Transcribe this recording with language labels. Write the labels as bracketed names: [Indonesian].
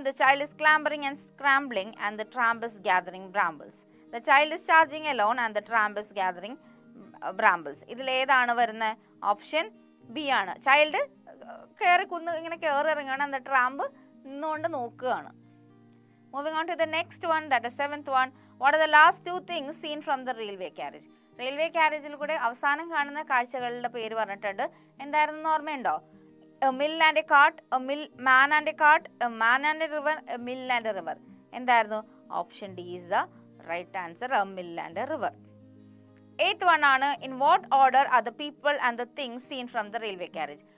[English] The child is clambering and scrambling and the tramp is gathering brambles. The child is charging alone and the tramp is gathering brambles. [Malayalam] ഇതിലേതാണ് വരുന്നത്? Option B ആണ്. Child ഇങ്ങനെ കയറി ഇറങ്ങുകയാണ്, എന്നിട്ട് tramp നിന്നുകൊണ്ട് നോക്കുകയാണ്. [English] Moving on to the next one, that is seventh one. What are the last two things seen from the railway carriage? [Malayalam] Railway ക്യാരേജിൽ കൂടെ അവസാനം കാണുന്ന കാഴ്ചകളുടെ പേര് പറഞ്ഞിട്ടുണ്ട്. എന്തായിരുന്നു ഓർമ്മയുണ്ടോ? [English] A mill and a cart, a mill man and a cart, a man and a river, a mill and a river. [Malayalam] എന്തായിരുന്നു? [English] Option D is the right answer, a mill and a river. Eighth one ആണ്, in what order are the people and the things seen from the railway carriage?